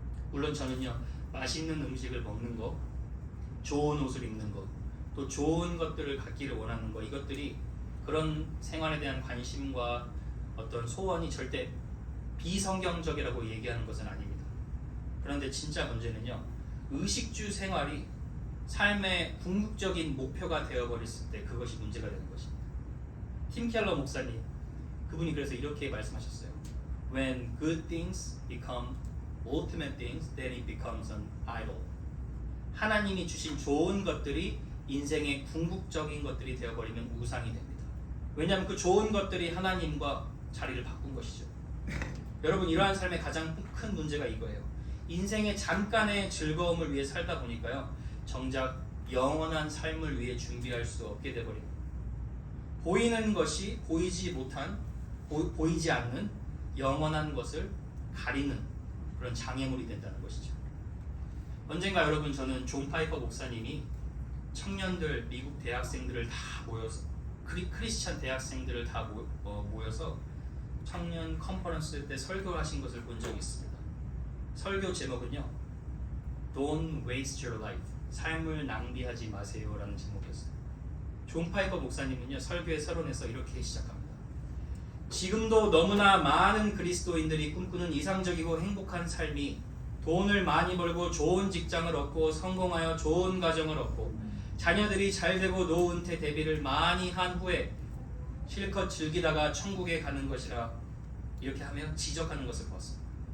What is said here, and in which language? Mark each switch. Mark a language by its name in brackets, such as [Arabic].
[Korean] 물론 저는요, 맛있는 음식을 먹는 것, 좋은 옷을 입는 것, 또 좋은 것들을 갖기를 원하는 것, 이것들이 그런 생활에 대한 관심과 어떤 소원이 절대 비성경적이라고 얘기하는 것은 아닙니다. 그런데 진짜 문제는요, 의식주 생활이 삶의 궁극적인 목표가 되어버렸을 때 그것이 문제가 되는 것입니다. 팀 켈러 목사님, 그분이 그래서 이렇게 말씀하셨어요. [English] When good things become ultimate things, then it becomes an idol. [Korean] 하나님이 주신 좋은 것들이 인생의 궁극적인 것들이 되어버리면 우상이 됩니다. 왜냐하면 그 좋은 것들이 하나님과 자리를 바꾼 것이죠. 여러분, 이러한 삶의 가장 큰 문제가 이거예요. 인생의 잠깐의 즐거움을 위해 살다 보니까요, 정작 영원한 삶을 위해 준비할 수 없게 되어버립니다. 보이는 것이 보이지 않는 영원한 것을 가리는 그런 장애물이 된다는 것이죠. 언젠가 여러분, 저는 존 파이퍼 목사님이 청년들, 미국 대학생들을 다 모여서 크리스찬 대학생들을 다 모여서 청년 컨퍼런스 때 설교를 하신 것을 본 적이 있습니다. 설교 제목은요, [English] Don't waste your life. [Korean] 삶을 낭비하지 마세요 라는 제목이었어요. 존 파이퍼 목사님은요, 설교의 서론에서 이렇게 시작합니다. 지금도 너무나 많은 그리스도인들이 꿈꾸는 이상적이고 행복한 삶이 돈을 많이 벌고 좋은 직장을 얻고 성공하여 좋은 가정을 얻고 자녀들이 잘되고 노후 은퇴 대비를 많이 한 후에 실컷 즐기다가 천국에 가는 것이라 이렇게 하며 지적하는 것을 보았습니다.